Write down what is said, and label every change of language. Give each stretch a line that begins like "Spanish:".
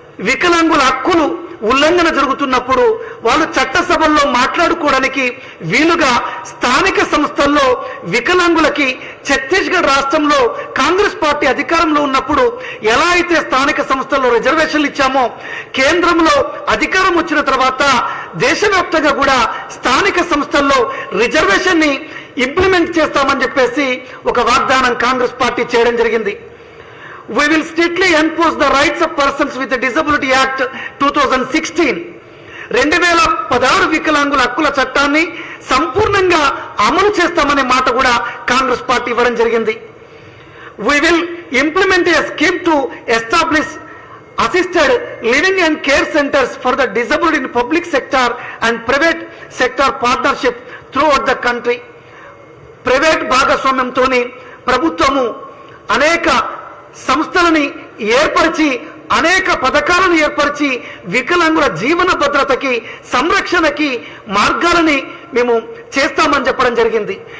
Telugu: వికలాంగుల హక్కులు ఉల్లంఘన జరుగుతున్నప్పుడు వాళ్ళు చట్టసభల్లో మాట్లాడుకోవడానికి వీలుగా స్థానిక సంస్థల్లో వికలాంగులకి ఛత్తీస్గఢ్ రాష్ట్రంలో కాంగ్రెస్ పార్టీ అధికారంలో ఉన్నప్పుడు ఎలా అయితే స్థానిక సంస్థల్లో రిజర్వేషన్లు ఇచ్చామో, కేంద్రంలో అధికారం వచ్చిన తర్వాత దేశవ్యాప్తంగా కూడా స్థానిక సంస్థల్లో రిజర్వేషన్ని ఇంప్లిమెంట్ చేస్తామని చెప్పేసి ఒక వాగ్దానం కాంగ్రెస్ పార్టీ చేయడం జరిగింది.
English: We will strictly enforce the rights of persons with the Disability Act 2016.
Telugu: 2016 వికలాంగుల హక్కుల చట్టాన్ని సంపూర్ణంగా అమలు చేస్తామనే మాట కూడా కాంగ్రెస్ పార్టీ ఇవ్వడం జరిగింది.
English: We will implement a scheme to establish assisted living and care centers for the disabled in public sector and private sector partnership throughout the country.
Telugu: Private భాగస్వామ్యంతోని ప్రభుత్వము అనేక సంస్థలని ఏర్పరిచి, అనేక పథకాలను ఏర్పరిచి వికలాంగుల జీవన భద్రతకి, సంరక్షణకి మార్గాలని మేము చేస్తామని చెప్పడం జరిగింది.